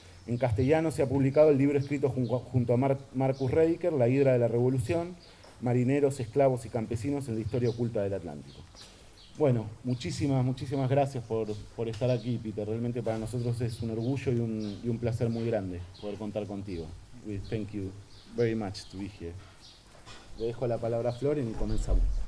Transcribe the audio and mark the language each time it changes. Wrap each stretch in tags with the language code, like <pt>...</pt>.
<es>En castellano se ha publicado el libro escrito junto a Marcus Rediker, La Hidra de la Revolución, Marineros, Esclavos y Campesinos en la Historia Oculta del Atlántico. Bueno, muchísimas, muchísimas gracias por estar aquí, Peter. Realmente para nosotros es un orgullo y un placer muy grande poder contar contigo.</es> <en>We thank you very much to be here.</en> <es>Le dejo la palabra a Florian y comenzamos.</es>